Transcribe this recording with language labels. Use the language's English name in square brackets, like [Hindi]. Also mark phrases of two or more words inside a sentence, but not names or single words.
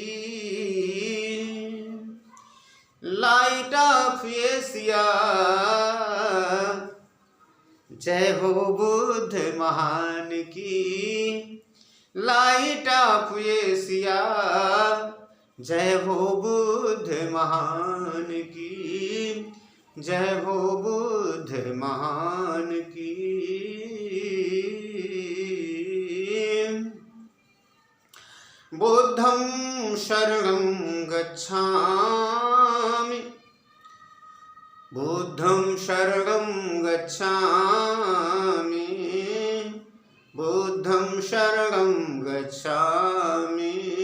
[Hindi] लाइट ऑफ एशिया, जय हो बुद्ध महान की, लाइट ऑफ एशिया, जय हो बुद्ध महान की, जय हो बुद्ध महान की। [Pali] बुद्धं शरणं गच्छामि, बुद्धं शरणं गच्छामि, बुद्धं शरणं गच्छामि,